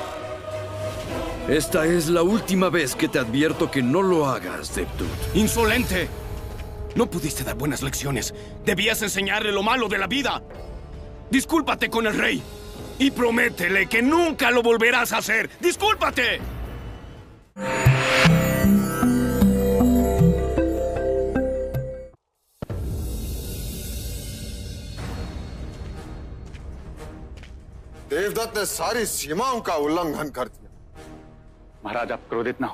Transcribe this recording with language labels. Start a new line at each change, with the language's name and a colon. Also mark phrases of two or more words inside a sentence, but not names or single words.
Spanish: Esta es la última vez que te advierto que no lo hagas, Devdut. ¡Insolente! No pudiste dar buenas lecciones. Debías enseñarle lo malo de la vida. Discúlpate con el rey. Y prométele que nunca lo volverás a hacer. ¡Discúlpate!
Hindi: देवदत्त ने सारी सीमाओं का उल्लंघन कर दिया। महाराज, आप क्रोधित ना हो।